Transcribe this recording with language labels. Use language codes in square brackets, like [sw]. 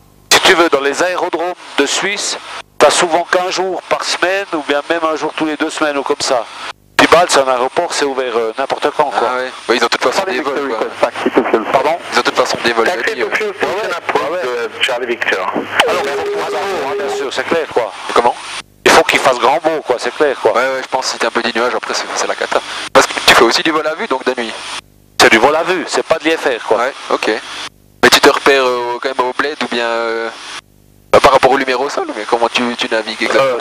[fr] Si tu veux, dans les aérodromes de Suisse, t'as souvent qu'un jour par semaine ou bien même un jour tous les 2 semaines ou comme ça. Puis Bâle, c'est un aéroport, c'est ouvert n'importe quand quoi. Ah ouais. Ouais, ils ont de toute façon des vols quoi. Pardon? Ils ont de toute façon des vols de [en] Taxi [fr] nuit. [en] to fuel station approach de Charlie Victor. [fr] Alors, il faut qu'il fasse grand beau, bien sûr, c'est clair quoi. Comment? Il faut qu'il fasse grand beau quoi, c'est clair quoi. Ouais, je pense que si t'as un peu des nuages, après c'est la cata. Parce que tu fais aussi du vol à vue donc de nuit. C'est du vol à vue, c'est pas de l'IFR quoi. Ouais, ok. Mais tu te repères quand même au bled ou bien par rapport au numéro sol, mais comment tu navigues exactement?